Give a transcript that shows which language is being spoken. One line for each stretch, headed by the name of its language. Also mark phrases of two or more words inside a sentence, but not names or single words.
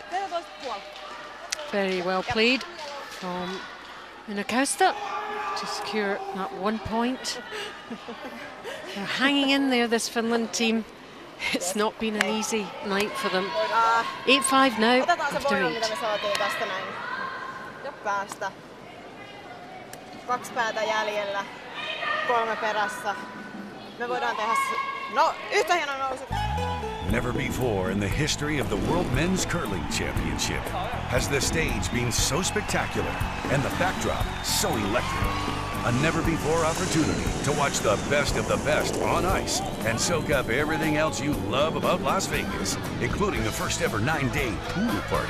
English: Very well played from Inakausta to secure that 1 point. They're hanging in there, this Finland team. It's not been an easy night for them. 8-5 now after 8.
Finnish: Päästä. 2 päätä jäljellä, 3 perässä. Me voidaan tehdä yhtä hieno nousu.
English: Never before in the history of the World Men's Curling Championship has the stage been so spectacular and the backdrop so electric. A never-before opportunity to watch the best of the best on ice and soak up everything else you love about Las Vegas, including the first ever 9-day pool party.